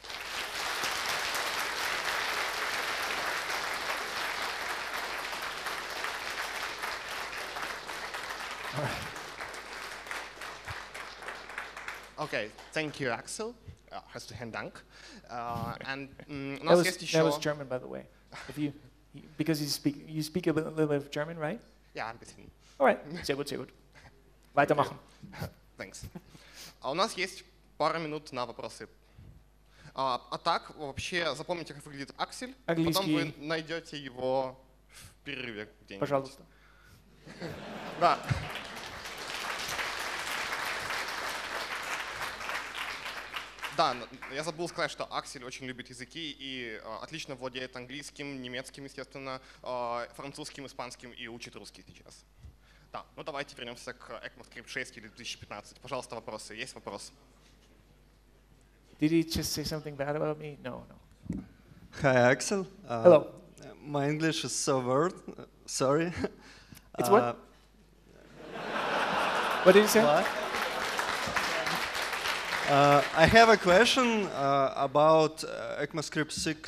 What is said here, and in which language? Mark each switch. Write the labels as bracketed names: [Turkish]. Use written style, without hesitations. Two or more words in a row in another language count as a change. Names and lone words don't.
[English] Okay, thank you, Axel. [German] Herzlichen Dank. [English] And that was German, by the way. Because you speak a little bit of German, right? [German] Ja, ein bisschen. Alright, sehr gut, sehr gut. Weitermachen. [English] Thanks. [Russian] У нас есть пара минут на вопросы. А так, вообще, запомните, как выглядит Аксель. Потом вы найдете его в перерыве где-нибудь. Пожалуйста. Да. Да, я забыл сказать, что Аксель очень любит языки и отлично владеет английским, немецким, естественно, французским, испанским и учит русский сейчас. Да, ну давайте вернемся к ECMAScript 6 или 2015. Пожалуйста, вопросы. Есть вопрос? [English] Did he just say something bad about me? No, no. Hi, Axel. Hello. My English is so weird. Sorry. It's what? What did you say? What? I have a question about ECMAScript 6